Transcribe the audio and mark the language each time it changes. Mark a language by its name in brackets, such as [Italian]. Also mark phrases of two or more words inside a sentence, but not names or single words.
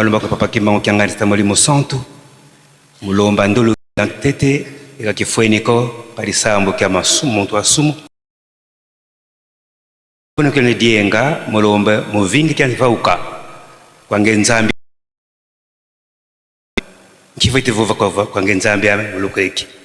[Kongo] lomba kwa papa kimango kiangani ta Molimo Santu mulomba ndolo tete eka kifweniko palisambo kya masumu to asumu kono kene dienga mulomba muvingi kya vauka kwange nzambi Nkivete vova kwa ngenzambi ame ulukweki.